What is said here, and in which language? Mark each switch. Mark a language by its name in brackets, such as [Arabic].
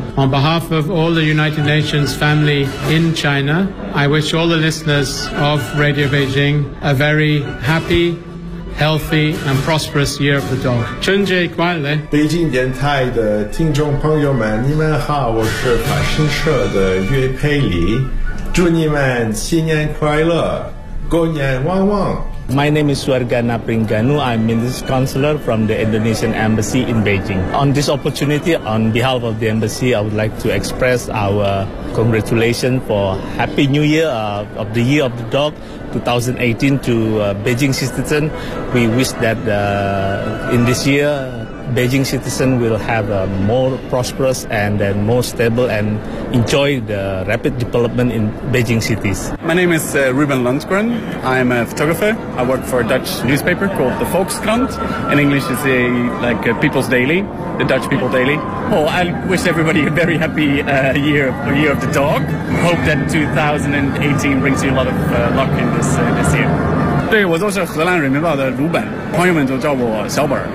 [English] On behalf of all the United Nations family in China,I wish all the listeners of Radio Beijing a very happy, healthy, and prosperous year of the dog. [Chinese] 春节快乐！北京电台的听众朋友们，你们好，我是法新社的岳佩里，祝你们新年快乐，狗年旺旺。 [English] My name is Suargana Pringganu. I'm Minister Counselor from the Indonesian Embassy in Beijing. On this opportunity, on behalf of the Embassy, I would like to express our congratulations for Happy New Year of the Year of the Dog 2018 to Beijing citizens. We wish that in this year, Beijing citizens will have a more prosperous and then more stable and enjoy the rapid development in Beijing cities. My name is Ruben Lundgren. I'm a photographer. I work for a Dutch newspaper called the Volkskrant. In English, it's a, like a People's Daily, the Dutch People Daily. Oh, I wish everybody a very happy year of the dog. Hope that 2018 brings you a lot of luck in this year. [Chinese] 对，我就是荷兰人民报的鲁本，朋友们就叫我小本。